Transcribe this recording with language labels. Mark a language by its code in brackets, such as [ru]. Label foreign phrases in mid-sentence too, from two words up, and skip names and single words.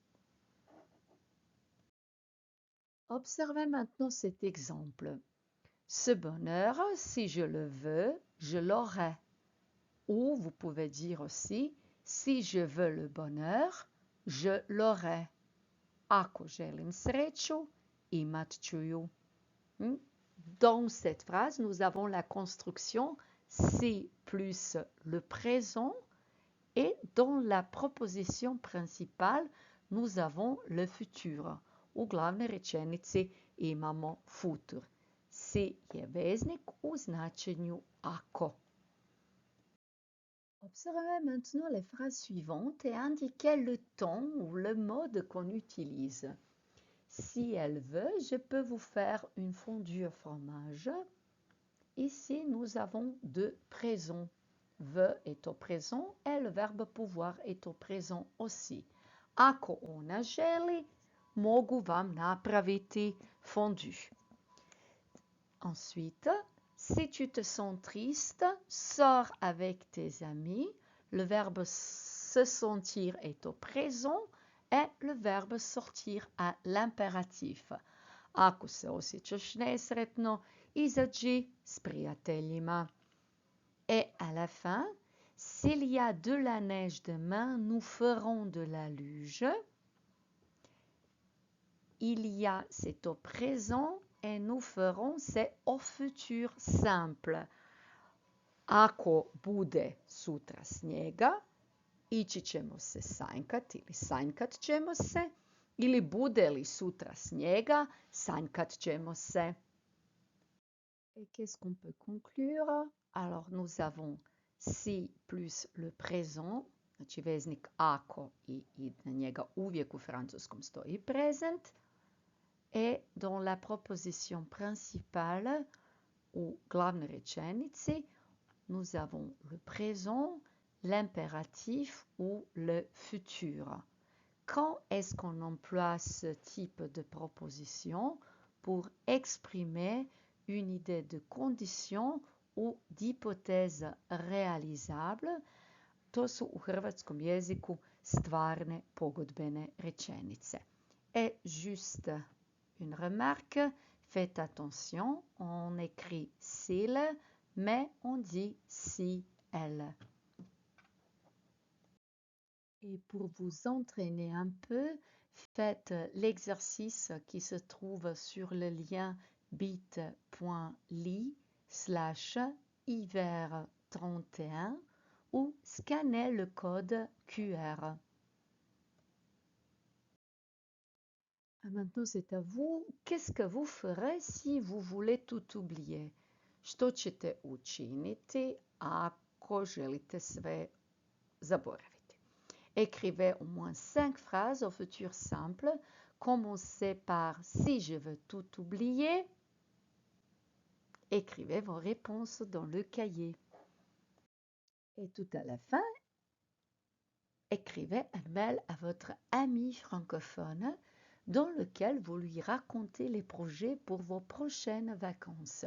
[fr] Observez maintenant cet exemple. Ce bonheur, si je le veux, je l'aurai. Ou vous pouvez dire aussi, si je veux le bonheur, je l'aurai. [hr] Ako želim sreću, imat ću ju. [fr] Dans cette phrase, nous avons la construction si plus le présent et dans la proposition principale, nous avons le futur. [hr] U glavnoj rečenici imamo futur. Si je veznik u značenju ako. [fr] Observez maintenant les phrases suivantes et indiquez le temps ou le mode qu'on utilise. Si elle veut, je peux vous faire une fondue au fromage. Ici, nous avons deux présents. Veut est au présent et le verbe pouvoir est au présent aussi. [hr] Ako ona želi, mogu vam napraviti fondue. [fr] Ensuite, si tu te sens triste, sors avec tes amis. Le verbe se sentir est au présent et le verbe sortir à l'impératif. [hr] Ako se osjećaš nesretno, izađi s prijateljima. [fr] Et à la fin, s'il y a de la neige demain, nous ferons de la luge. Il y a, c'est au présent et nous ferons c'est au futur simple. [hr] Ako bude sutra snijega, ići ćemo se sanjkat ili sanjkat ćemo se, ili bude li sutra snijega, sanjkat ćemo se. [fr] Et qu'est-ce qu'on peut conclure? Alors nous avons si plus le présent, [hr] znači veznik ako i na njega uvijek u francuskom stoji present. [fr] Et dans la proposition principale, [hr] u glavnoj rečenici, [fr] nous avons le présent, l'impératif ou le futur. Quand est-ce qu'on emploie ce type de proposition pour exprimer une idée de condition ou d'hypothèse réalisable? [hr] To su u hrvatskom jeziku stvarne pogodbene rečenice. [fr] Et juste une remarque, faites attention, on écrit s'il, mais on dit si elle. Et pour vous entraîner un peu, faites l'exercice qui se trouve sur le lien bit.ly/hiver31 ou scannez le code QR. Maintenant, c'est à vous. Qu'est-ce que vous ferez si vous voulez tout oublier? [hr] Što ćete učiniti ako želite sve zaboraviti? [fr] Écrivez au moins 5 phrases au futur simple. Commencez par si je veux tout oublier. Écrivez vos réponses dans le cahier. Et tout à la fin, écrivez un mail à votre ami francophone dans lequel vous lui racontez les projets pour vos prochaines vacances.